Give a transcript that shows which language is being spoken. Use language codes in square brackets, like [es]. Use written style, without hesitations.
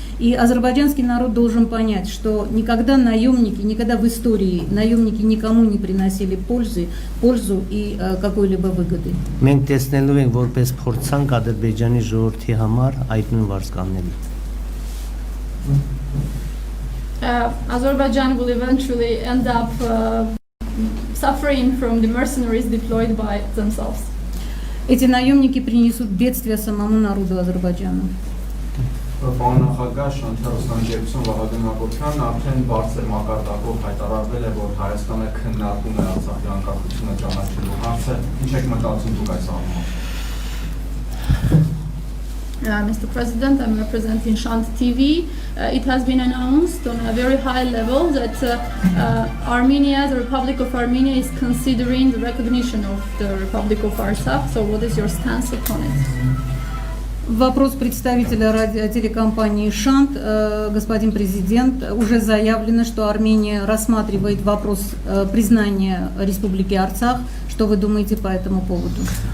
[ru] И азербайджанский народ должен понять, что никогда в истории наемники никому не приносили пользу и какой-либо выгоды. [hy] Մենք տեսնելու ենք որպես փորձանք Ադրբեջանի ժողովրդի համար այդ նույն վարձկանները։ [en] Azerbaijan will eventually end up suffering from the mercenaries deployed by themselves. [ru] Эти наемники принесут бедствие самому народу Азербайджана. [hy] Պարոն նախագահ, շնորհակալություն Վահագն Հակոբյանն արդեն բարձր մակարդակով հայտարարվել է, որ Հայաստանը քննարկում է Արցախի անկախությունը ճանաչելու հարցը։ Ինչ եք մտածում դուք այս առումով? [en] Mr. President, I'm representing Shant TV. It has been announced on a very high level that Armenia, the Republic of Armenia, is considering the recognition of the Republic of Artsakh. So what is your stance upon it? [ru] Вопрос представителя телекомпании «Шант». Господин президент, уже заявлено, что Армения рассматривает вопрос признания Республики Арцах. Что вы думаете по этому поводу?